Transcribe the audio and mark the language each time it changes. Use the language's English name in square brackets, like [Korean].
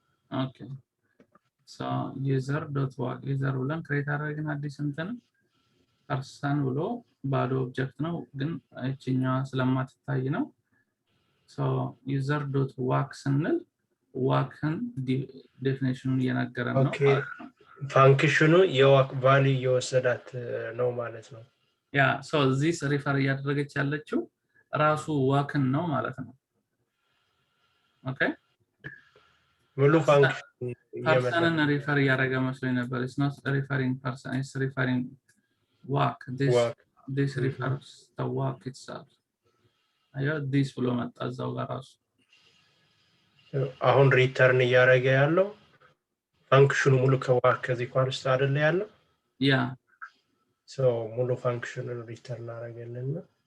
[Amharic] okay so user.walk user ብለን ክሬት አደረግን አዲስ እንትን ፐርሰን ብሎ ባዶ ኦብጀክት ነው ግን እቺኛዋ ስለማትታይ ነው so user.walk ስንል ዋክን ዴፊኒሽኑን እየነገረን ነው ፋንክሽኑ የዋክ ቫልዩ እየወሰዳት ነው ማለት ነው ያ so this ሪፈር እያደረገች ያለችው ራሱ ዋክን ነው ማለት ነው ኦኬ ሙሉ ፋንክሽን ፐርሰንን ሪፈር እያደረገ መስሎኝ ነበር [English] it's not referring person it's referring walk this refers the walk itself አያ this [Amharic] ብሎ መጣ እዛው ጋር ራሱ አሁን ሪተርን እያደረገ ያለው ፋንክሽኑ ሙሉ ከዋክ ከዚህ ኳንስት አይደለ ያለው ያ so ሙሉ ፋንክሽኑን ሪተርን አደረገልና